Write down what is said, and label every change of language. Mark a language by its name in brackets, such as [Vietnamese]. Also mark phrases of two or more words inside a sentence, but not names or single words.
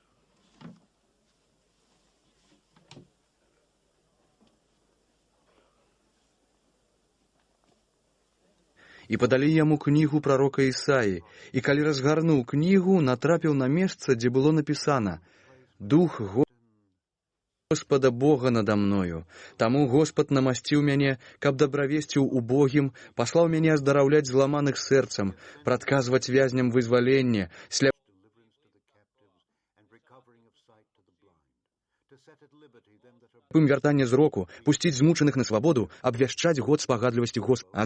[Belarusian] І падалі яму кнігу прарока Ісаі, і калі разгарнуў кнігу, натрапіў на месца, дзе было напісана: «Дух Господа Бога надо мною, таму Господ намасціў мяне, каб дабравесціў убогім, паслаў мяне аздараўляць зламаных сэрцам, прадказваць вязням вызваленне, сляпым вяртанне зроку, пусціць змучаных на свабоду, абвяшчаць год спагадлівасці Господа».